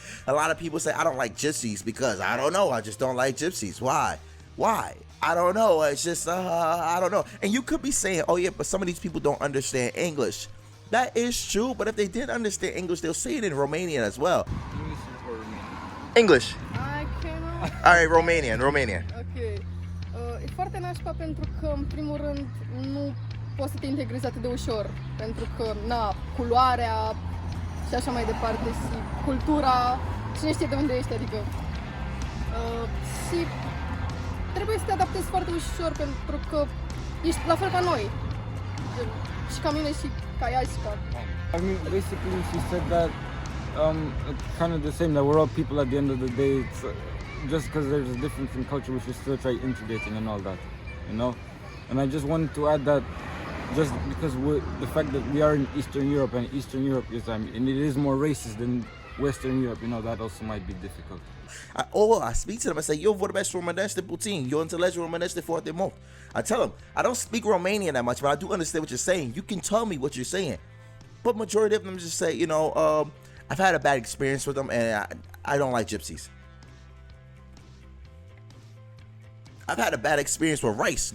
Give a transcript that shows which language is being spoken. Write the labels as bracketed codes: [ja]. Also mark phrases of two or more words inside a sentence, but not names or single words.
[en] A lot of people say I don't like gypsies because I don't know. I just don't like gypsies. Why? I don't know. It's just, I don't know. And you could be saying, oh yeah, but some of these people don't understand English. That is true, but if they did understand English, they'll say it in Romanian as well. English. I cannot. All right, Romanian. Ok. [ro] E foarte nașpa pentru că, în primul rând, nu poți să te integrezi atât de ușor. Pentru că, culoarea și așa mai departe, și cultura, cine știe de unde ești, adică... Și trebuie să te adaptezi foarte ușor, pentru că ești la fel ca noi. Și ca mine, și ca ea, și ca... [en] I mean, basically she said that kind of the same, that we're all people at the end of the day. It's, just because there's a difference in culture, we should still try integrating and all that, you know? And I just wanted to add that just because the fact that we are in Eastern Europe, and Eastern Europe is, and it is more racist than Western Europe, you know, that also might be difficult. I speak to them, I say, [ro] eu vorbesc românește puțin, eu înțelegi românește foarte mult. [en] I tell them, I don't speak Romanian that much, but I do understand what you're saying. You can tell me what you're saying. But majority of them just say, you know, I've had a bad experience with them, and I don't like gypsies. I've had a bad experience with rice.